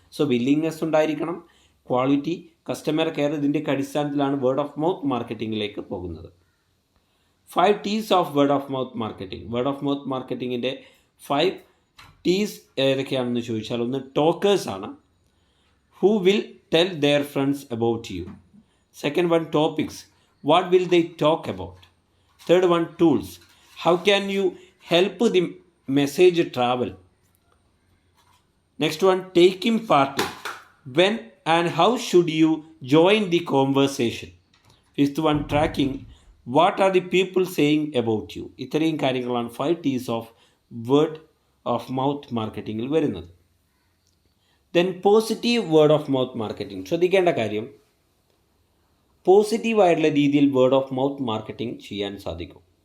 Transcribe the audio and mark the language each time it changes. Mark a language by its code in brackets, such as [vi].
[ml] So willingness ഉണ്ടായിരിക്കണം. Quality, customer care, ഇതിൻ്റെയൊക്കെ അടിസ്ഥാനത്തിലാണ് വേർഡ് ഓഫ് മൗത്ത് മാർക്കറ്റിങ്ങിലേക്ക് പോകുന്നത്. [en] 5 T's of word of mouth marketing. [ml] Word of mouth മാർക്കറ്റിങ്ങിൻ്റെ 5 T's ഏതൊക്കെയാണെന്ന് ചോദിച്ചാൽ, 1, ടോക്കേഴ്സ് ആണ്. [en] Who will tell their friends about you? Second 1, topics. What will they talk about? Third 1, tools. How can you help the message travel? Next 1, taking part. When and how should you join the conversation? Fifth one tracking what are the people saying about you. [ml] ഇത്രയും കാര്യങ്ങളാണ് 5 T's of word of mouth മാർക്കറ്റിങ്ങിൽ വരുന്നത്. [en] Then positive word of mouth marketing. [ml] ശ്രദ്ധിക്കേണ്ട കാര്യം, പോസിറ്റീവായിട്ടുള്ള രീതിയിൽ word of mouth marketing ചെയ്യാൻ സാധിക്കും.